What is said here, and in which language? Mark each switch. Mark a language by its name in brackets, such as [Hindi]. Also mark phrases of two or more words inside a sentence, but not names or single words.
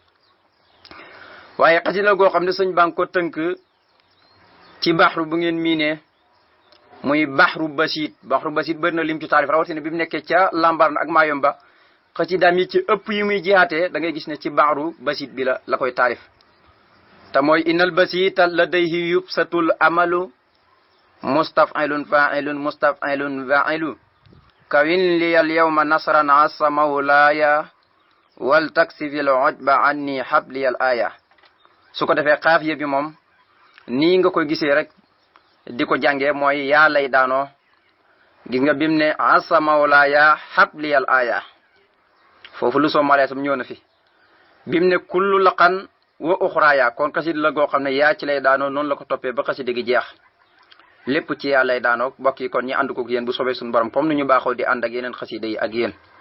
[Wolof] waaye xasida goo xam ne sëñ baa ngi ko tënk ci baxru bu ngeen miinee muy [Arabic] بحر بسيط [Wolof] bëri na lim ci taarif rawatina bi mu nekkee ca lambar na ak maayomba xasidaam yi ci ëpp yi muy jihaatee da ngay gis ne ci [Arabic] بحر بسيط [Wolof] bi la koy taarif te mooy [Arabic] إن البسيط لديه يبسط الأمل مستفعلن فاعلن فعل [Wolof] kawin liyal yawma nasran asa mawlaaya wal taksifil ujba anni habliyal aaya. su ko defee xaafiya bi moom nii nga koy gisee rek di ko jàngee mooy yaa lay daanoo gis nga bim ne [Arabic] عسى مولاي هب لي الآية [Wolof] foofu lu soo malee sam ñëw na fi bim ne [Arabic] كل لقى وأخراي [Wolof] kon xasida la goo xam ne yaa ci lay daanoo noonu la ko toppee ba xasida gi jeex lépp ci yaa lay daanoo mbokk yi kon ñi ànd ko ak yéen bu soobee suñu borom comme ni ñu baaxoo di ànd ak yeneen xasida yi ak yéen.